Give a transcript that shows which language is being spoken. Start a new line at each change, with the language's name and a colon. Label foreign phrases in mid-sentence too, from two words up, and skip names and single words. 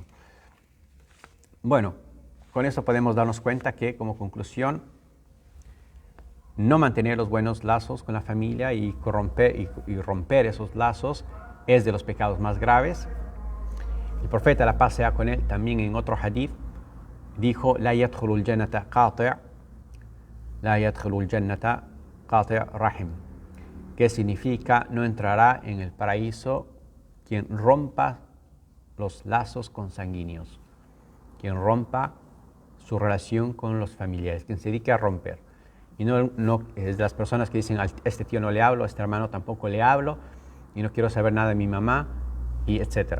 Spanish: Bueno, con eso podemos darnos cuenta que, como conclusión, no mantener los buenos lazos con la familia y romper esos lazos es de los pecados más graves. El profeta, la paz sea con él, también en otro hadith dijo,
Arabic: لا يدخل الجنة قاطع رحم,
Spanish: que significa no entrará en el paraíso quien rompa los lazos consanguíneos, quien rompa su relación con los familiares, quien se dedique a romper. Y no es de las personas que dicen, a este tío no le hablo, a este hermano tampoco le hablo, y no quiero saber nada de mi mamá, y etc.